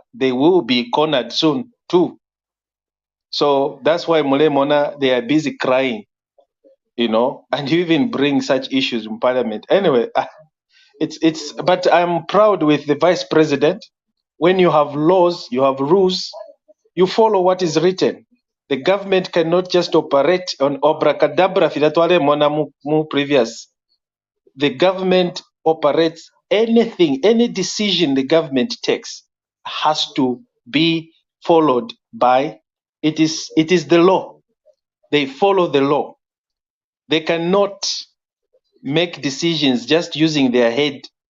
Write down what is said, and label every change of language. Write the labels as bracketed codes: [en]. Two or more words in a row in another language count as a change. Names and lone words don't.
[en] They will be cornered soon too. So that's why [bem] Mule Mona, [en] they are busy crying, and you even bring such issues in parliament. Anyway, but I'm proud with the vice president. When you have laws, you have rules, you follow what is written. The government cannot just operate on abracadabra [bem] filatwale mona mu [en] previous. The government operates anything, any decision the government takes has to be followed by, it is the law. They follow the law. They cannot make decisions just using their head.